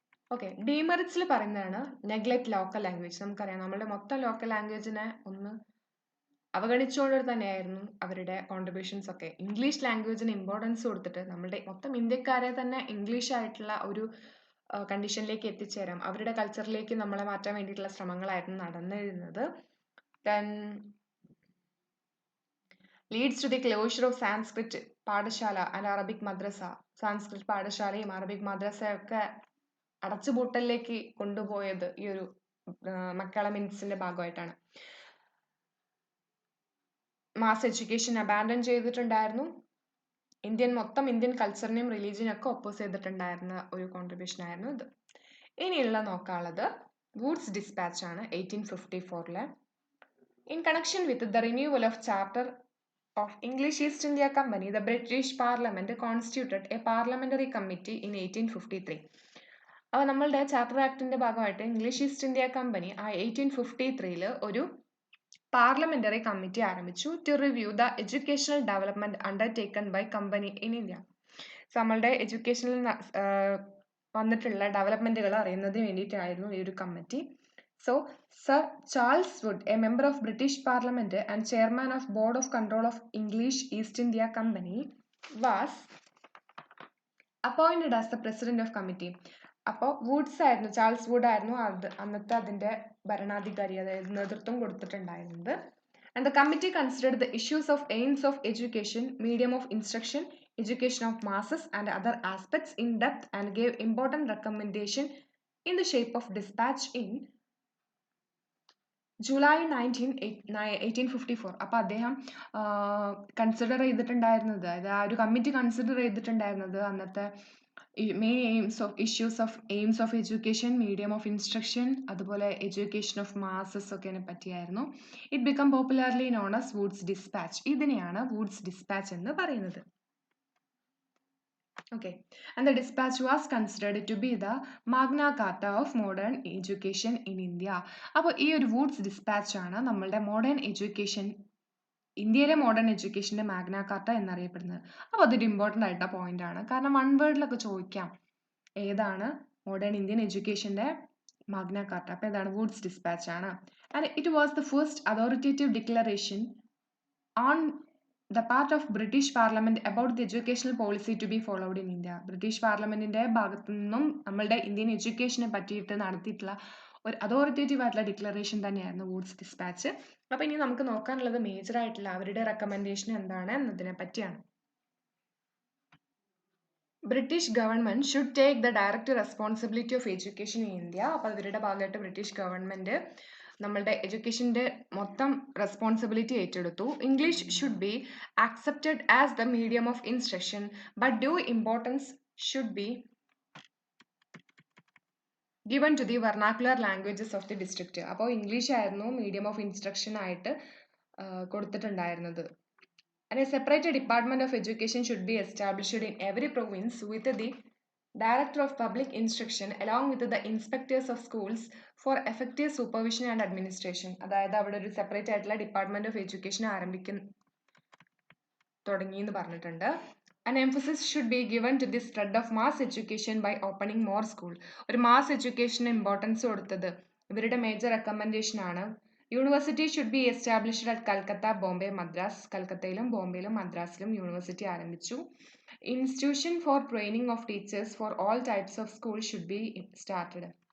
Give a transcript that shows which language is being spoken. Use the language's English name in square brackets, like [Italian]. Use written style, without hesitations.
[Malayalam] Okay, ഡിമെറിറ്റ്സിൽ പറയുന്നതാണ് neglect local language. നമുക്കറിയാം നമ്മുടെ മൊത്തം ലോക്കൽ ലാംഗ്വേജിനെ ഒന്ന് അവഗണിച്ചുകൊണ്ട് തന്നെയായിരുന്നു അവരുടെ കോൺട്രിബ്യൂഷൻസ് ഒക്കെ. ഇംഗ്ലീഷ് ലാംഗ്വേജിന് ഇമ്പോർട്ടൻസ് കൊടുത്തിട്ട് നമ്മുടെ മൊത്തം ഇന്ത്യക്കാരെ തന്നെ ഇംഗ്ലീഷ് ആയിട്ടുള്ള ഒരു കണ്ടീഷനിലേക്ക് എത്തിച്ചേരാം, അവരുടെ കൾച്ചറിലേക്ക് നമ്മളെ മാറ്റാൻ വേണ്ടിയിട്ടുള്ള ശ്രമങ്ങളായിരുന്നു നടന്നിരുന്നത്. [English] Then leads to the closure of Sanskrit പാഠശാല and Arabic മദ്രസ. [Malayalam] Sanskrit പാഠശാലയും Arabic മദ്രസയൊക്കെ അടച്ചുപൂട്ടലിലേക്ക് കൊണ്ടുപോയത് ഈ ഒരു മക്കള മിനിറ്റ്സിന്റെ ഭാഗമായിട്ടാണ്. മാസ് എഡ്യൂക്കേഷൻ അബാൻഡൻ ചെയ്തിട്ടുണ്ടായിരുന്നു. മൊത്തം ഇന്ത്യൻ കൾച്ചറിനെയും റിലീജിയനും ഒക്കെ ഒപ്പോസ് ചെയ്തിട്ടുണ്ടായിരുന്ന ഒരു കോൺട്രിബ്യൂഷൻ ആയിരുന്നു ഇത്. ഇനിയുള്ള നോക്കാനുള്ളത് വൂഡ്സ് ഡിസ്പാച്ച് ആണ് 1854. [English] In connection with the renewal of Charter of English East India Company, the British Parliament constituted a parliamentary committee in 1853. [Malayalam] അപ്പോൾ നമ്മളുടെ ചാർട്ടർ ആക്ടിന്റെ ഭാഗമായിട്ട് ഇംഗ്ലീഷ് ഈസ്റ്റ് ഇന്ത്യ കമ്പനി ആ 1853 ഒരു പാർലമെന്ററി കമ്മിറ്റി ആരംഭിച്ചു [English] To review the educational development undertaken by company in India. [Malayalam] നമ്മളുടെ എഡ്യൂക്കേഷനിൽ വന്നിട്ടുള്ള ഡെവലപ്മെന്റുകൾ അറിയുന്നതിന് വേണ്ടിയിട്ടായിരുന്നു ഈ ഒരു committee. [English] So, Sir Charles Wood, a member of British Parliament and chairman of Board of Control of English East India Company, was appointed as the president of committee. [Malayalam] അപ്പോൾ Woods ആയിരുന്നു, Charles would ആയിരുന്നു അന്നത്തെ അതിന്റെ ഭരണാധികാരി, അതായത് നേതൃത്വം കൊടുത്തിട്ടുണ്ടായിരുന്നത്. [English] And the committee considered the issues of aims of education, medium of instruction, education of masses and other aspects in depth and gave important recommendation in the shape of dispatch in July 1854. [Malayalam] അപ്പോൾ അദ്ദേഹം consider ചെയ്തിട്ടുണ്ടായിരുന്നത്, അതായത് ആ ഒരു committee consider ചെയ്തിട്ടുണ്ടായിരുന്നത് അന്നത്തെ main aims of education, medium of instruction, അതുപോലെ education of masses ഒക്കെ പറ്റിയായിരുന്നു. [English] It become popularly known as Wood's dispatch. [Malayalam] ഇതിനെയാണ് വുഡ്സ് ഡിസ്പാച്ച് എന്ന് പറയുന്നത്. [English] Okay, and the dispatch was considered to be the Magna Carta of modern education in India. [Malayalam] അപ്പോൾ ഈ ഒരു Woods dispatch ആണ് നമ്മളുടെ മോഡേൺ എഡ്യൂക്കേഷൻ, ഇന്ത്യയിലെ മോഡേൺ എഡ്യൂക്കേഷന്റെ മാഗ്ന കാർട്ട എന്നറിയപ്പെടുന്നത്. അപ്പോൾ അതൊരു ഇമ്പോർട്ടൻ്റ് ആയിട്ടുള്ള പോയിന്റ് ആണ്, കാരണം വൺ വേർഡിലൊക്കെ ചോദിക്കാം ഏതാണ് മോഡേൺ ഇന്ത്യൻ എഡ്യൂക്കേഷന്റെ മാഗ്ന കാർട്ട. അപ്പോൾ ഏതാണ്? വുഡ്സ് ഡിസ്പാച്ച് ആണ്. [English] And it was the first authoritative declaration on the part of British Parliament about the educational policy to be followed in India. [Malayalam] British പാർലമെന്റിന്റെ ഭാഗത്തു നിന്നും നമ്മളുടെ ഇന്ത്യൻ എഡ്യൂക്കേഷനെ പറ്റിയിട്ട് നടത്തിയിട്ടുള്ള ഒരു അതോറിറ്റേറ്റീവ് ആയിട്ടുള്ള ഡിക്ലറേഷൻ തന്നെയായിരുന്നു വുഡ്സ് ഡിസ്പാച്ച്. അപ്പൊ ഇനി നമുക്ക് നോക്കാനുള്ളത് മേജർ ആയിട്ടുള്ള അവരുടെ റെക്കമെൻഡേഷൻ എന്താണ് എന്നതിനെ പറ്റിയാണ്. [English] British government should take the direct responsibility of education in India. [Malayalam] അപ്പൊ അവരുടെ ഭാഗമായിട്ട് ബ്രിട്ടീഷ് ഗവൺമെന്റ് നമ്മളുടെ എഡ്യൂക്കേഷന്റെ മൊത്തം റെസ്പോൺസിബിലിറ്റി ഏറ്റെടുത്തു. [English] English should be accepted as the medium of instruction but due importance should be given to the vernacular languages of the district. [Malayalam] അപ്പോൾ English ആയിരുന്നു medium of instruction ആയിട്ട് കൊടുത്തിട്ടുണ്ടായിരുന്നത്. [English] And a separate department of education should be established in every province with the Director of Public Instruction along with the inspectors of schools for effective supervision and administration. [Malayalam] അതായത് അവിടെ ഒരു separate ആയിട്ടുള്ള department of education തുടങ്ങി എന്ന് പറഞ്ഞിട്ടുണ്ട്. [English] An emphasis should be given to the spread of mass education by opening more school. [Malayalam] ഒരു mass എഡ്യൂക്കേഷന് importance കൊടുത്തത് ഇവരുടെ മേജർ റെക്കമെൻഡേഷൻ ആണ്. [English] University should be established at Calcutta, Bombay, Madras. [Malayalam] കൽക്കത്തയിലും ബോംബെയിലും മദ്രാസിലും university ആരംഭിച്ചു. [English] Institution for training of teachers for all types of school should be started.